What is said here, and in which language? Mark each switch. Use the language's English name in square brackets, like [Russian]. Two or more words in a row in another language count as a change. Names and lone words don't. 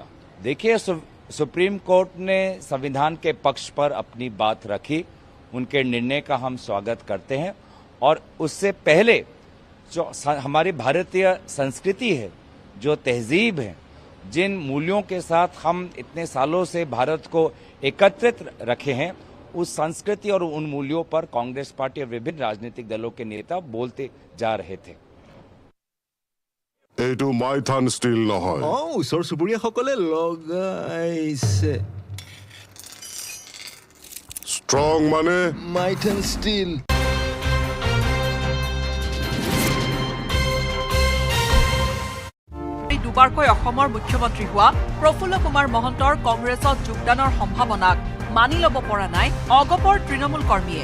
[Hindi] देखिए, सुप्रीम कोर्ट ने संविधान के पक्ष पर अपनी बात रखी, उनके निर्णय का हम स्वागत करते हैं और उससे पहले जो हमारी भारतीय संस्कृति है, जो तहजीब है, जिन मूल्यों के साथ हम इतने सालों से भारत को एकत्रित रखे हैं, उस संस्कृति और उन मूल्यों पर कांग्रेस पार्टी और विभिन्न राजनीतिक दलों के नेता बोलते जा रहे थे। [Assamese] এইটো মাইথান ষ্টিল নহয় ওচৰ চুবুৰীয়াসকলে লগাইছে ষ্ট্ৰং মানে মাইথান ষ্টিল দুবাৰকৈ অসমৰ মুখ্যমন্ত্ৰী হোৱা প্ৰফুল্ল কুমাৰ মহন্তৰ কংগ্ৰেছত যোগদানৰ সম্ভাৱনাক মানি ল'ব পৰা নাই অগপৰ তৃণমূল কৰ্মীয়ে